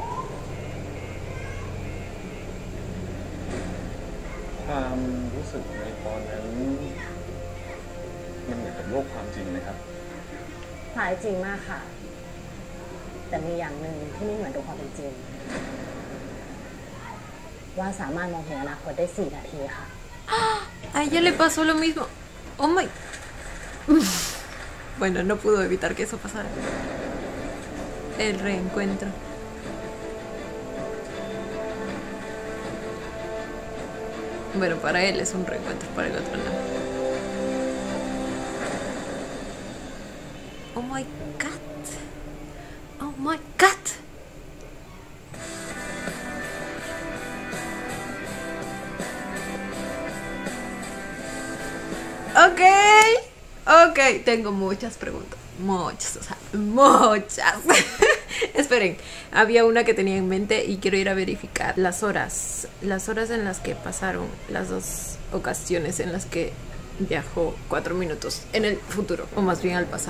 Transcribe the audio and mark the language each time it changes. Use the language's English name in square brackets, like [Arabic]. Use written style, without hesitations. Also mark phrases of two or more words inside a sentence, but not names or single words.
[Thai] ความรู้สึกในตอนนั้นมันเหมือนกับโลกความจริงไหมครับ คล้ายจริงมากค่ะ แต่มีอย่างหนึ่งที่ไม่เหมือนกับความเป็นจริง ว่าสามารถมองเห็นอนาคตได้4 นาทีค่ะ [Spanish] A ella le pasó lo mismo. [English] Oh my. [Spanish] Bueno, no pudo evitar que eso pasara. El reencuentro. Bueno, para él es un reencuentro, para el otro no. [English] Oh my god. Oh my god. [Spanish] Ok, tengo muchas preguntas. Muchas, o sea, muchas. Esperen, había una que tenía en mente y quiero ir a verificar las horas en las que pasaron las dos ocasiones en las que viajó 4 minutos en el futuro, o más bien al pasado.